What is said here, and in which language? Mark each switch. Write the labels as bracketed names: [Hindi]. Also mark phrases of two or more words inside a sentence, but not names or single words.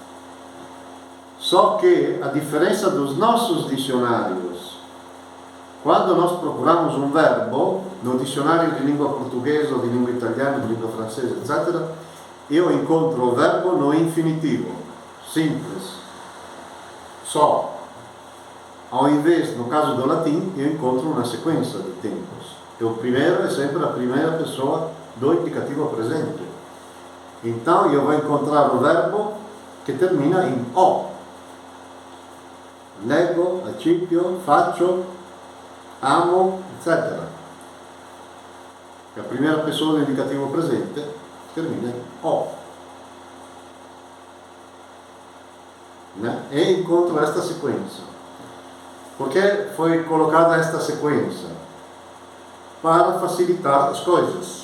[Portuguese] Só que, a diferença dos nossos dicionários, quando nós procuramos um verbo, no dicionário de língua portuguesa, ou de língua italiana, de língua francesa, etc., eu encontro o verbo no infinitivo, simples, só. Ao invés, no caso do latim, eu encontro uma sequência de tempos. E o primeiro é sempre a primeira pessoa do indicativo presente. Então eu vou encontrar o verbo que termina em O. [Latin] Leggo, accipio, faccio, amo, [Portuguese] etc. A primeira pessoa do indicativo presente termina em O. Né? E encontro esta sequência. Por que foi colocada esta sequência? Para facilitar as coisas.